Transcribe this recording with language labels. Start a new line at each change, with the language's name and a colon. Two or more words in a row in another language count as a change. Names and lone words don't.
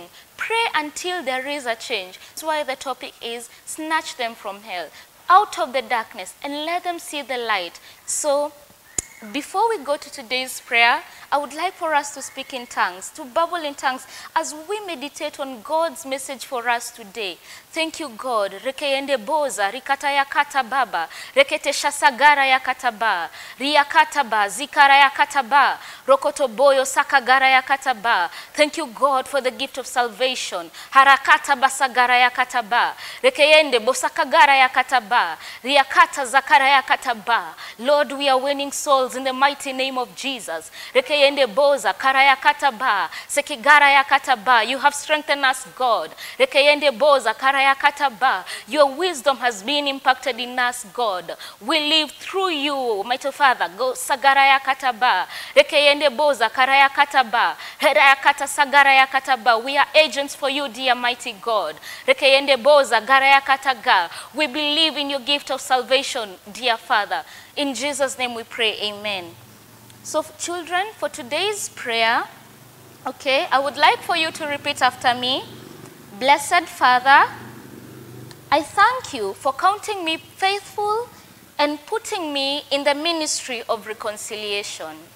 English: Pray until there is a change. That's why the topic is snatch them from hell, out of the darkness, and let them see the light. So before we go to today's prayer, I would like for us to speak in tongues, to babble in tongues as we meditate on God's message for us today. Thank you, God. Rekeende boza, rikata ya kata baba, rekete shasagara ya kataba, riakataba, zikara ya kataba, rokoto boyo sakagara ya kataba. Thank you, God, for the gift of salvation. Harakata basagara ya kataba, rekeende bosakagara ya kataba, riakata zakara ya kataba. Lord, we are winning souls in the mighty name of Jesus. Rekeyende boza, karaya kataba, sekigara ya kataba. You have strengthened us, God. Rekeyende boza, karaya kataba. Your wisdom has been impacted in us, God. We live through you, mighty Father. Go sagara ya kataba. Rekeyende boza, karaya kataba. Heraya kata sagara ya kataba. We are agents for you, dear mighty God. Rekeyende boza, garaya kataga. We believe in your gift of salvation, dear Father. In Jesus' name we pray, amen. So children, for today's prayer, okay, I would like for you to repeat after me. Blessed Father, I thank you for counting me faithful and putting me in the ministry of reconciliation.